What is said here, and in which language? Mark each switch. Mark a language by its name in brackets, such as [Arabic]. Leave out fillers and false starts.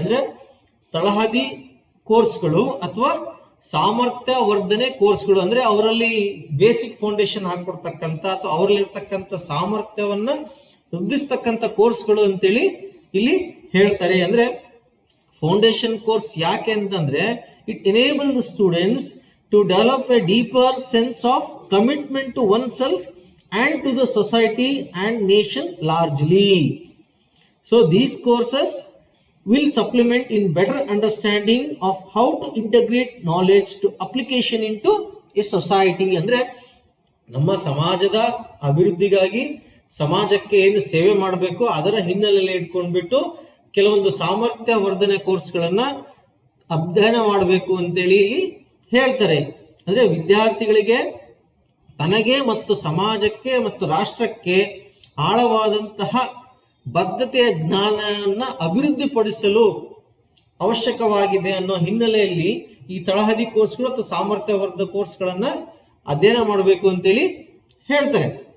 [Kannada] ಅಂದ್ರೆ ತಳಹದಿ ಕೋರ್ಸ್ಗಳು ಅಥವಾ ಸಾಮರ್ಥ್ಯ ವರ್ಧನೆ ಕೋರ್ಸ್ಗಳು, ಅಂದ್ರೆ ಅವರಲ್ಲಿ ಬೇಸಿಕ್ ಫೌಂಡೇಶನ್ ಹಾಕೊಡ್ತಕ್ಕಂಥ ಅಥವಾ ಅವರಲ್ಲಿ ಇರ್ತಕ್ಕಂಥ ಸಾಮರ್ಥ್ಯವನ್ನ ವೃದ್ಧಿಸ್ತಕ್ಕಂಥ ಕೋರ್ಸ್ಗಳು ಅಂತೇಳಿ ಇಲ್ಲಿ ಹೇಳ್ತಾರೆ. ಅಂದ್ರೆ ಫೌಂಡೇಶನ್ ಕೋರ್ಸ್ ಯಾಕೆ ಅಂತಂದ್ರೆ, [English] It enable the students to develop a deeper sense of commitment to oneself and to the society and nation largely. So these courses will supplement in better understanding of how to integrate knowledge to application into a society. [Kannada] ಅಂದ್ರೆ ನಮ್ಮ ಸಮಾಜದ ಅಭಿವೃದ್ಧಿಗಾಗಿ ಸಮಾಜಕ್ಕೆ ಏನು ಸೇವೆ ಮಾಡಬೇಕು ಅದರ ಹಿನ್ನೆಲೆಯಲ್ಲಿ ಇಟ್ಕೊಂಡ್ಬಿಟ್ಟು ಕೆಲವೊಂದು ಸಾಮರ್ಥ್ಯ ವರ್ಧನೆ ಕೋರ್ಸ್ಗಳನ್ನ ಅಧ್ಯಯನ ಮಾಡಬೇಕು ಅಂತೇಳಿ ಹೇಳ್ತಾರೆ. ಅಂದ್ರೆ ವಿದ್ಯಾರ್ಥಿಗಳಿಗೆ ತನಗೆ ಮತ್ತು ಸಮಾಜಕ್ಕೆ ಮತ್ತು ರಾಷ್ಟ್ರಕ್ಕೆ ಆಳವಾದಂತಹ ಬದ್ಧತೆಯ ಜ್ಞಾನವನ್ನ ಅಭಿವೃದ್ಧಿಪಡಿಸಲು ಅವಶ್ಯಕವಾಗಿದೆ ಅನ್ನೋ ಹಿನ್ನೆಲೆಯಲ್ಲಿ ಈ ತಳಹದಿ ಕೋರ್ಸ್ಗಳು ಮತ್ತು ಸಾಮರ್ಥ್ಯವರ್ಧಕ ಕೋರ್ಸ್ಗಳನ್ನ ಅಧ್ಯಯನ ಮಾಡಬೇಕು ಅಂತೇಳಿ ಹೇಳ್ತಾರೆ.